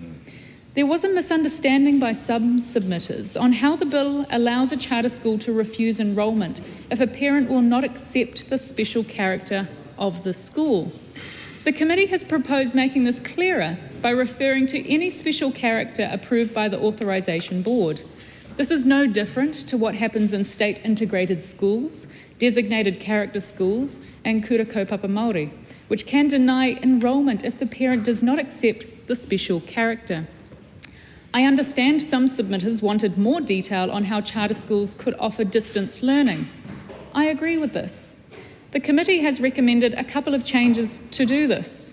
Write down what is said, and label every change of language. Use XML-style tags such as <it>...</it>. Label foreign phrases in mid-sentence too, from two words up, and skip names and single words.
<en>There was a misunderstanding by some submitters on how the bill allows a charter school to refuse enrolment if a parent will not accept the special character of the school. The committee has proposed making this clearer by referring to any special character approved by the authorisation board. This is no different to what happens in state integrated schools, designated character schools and</en> <mi>kura kaupapa Māori,</mi> <en>which can deny enrolment if the parent does not accept the special character. I understand some submitters wanted more detail on how charter schools could offer distance learning. I agree with this. The committee has recommended a couple of changes to do this.</en>